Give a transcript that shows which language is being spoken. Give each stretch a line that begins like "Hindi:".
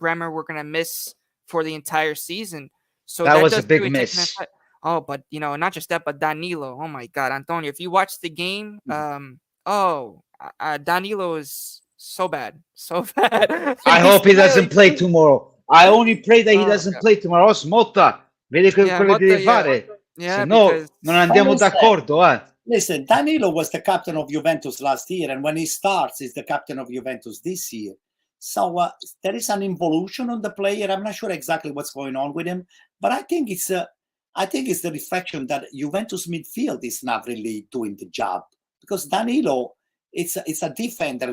English: We're gonna miss for the entire season. So that was a big miss. Oh, but you know, not just that, but Danilo. Oh my God, Antonio! If you watch the game, Danilo is so bad. I hope he doesn't play tomorrow. I only pray that he doesn't play tomorrow.
Italian: Smota, vedi quello che deve fare. Se no, non andiamo d'accordo.
English: Listen, Danilo was the captain of Juventus last year, and when he starts, he's the captain of Juventus this year. So there is an involution on the player. I'm not sure exactly what's going on with him, but I think it's the reflection that Juventus midfield is not really doing the job, because Danilo, it's a defender.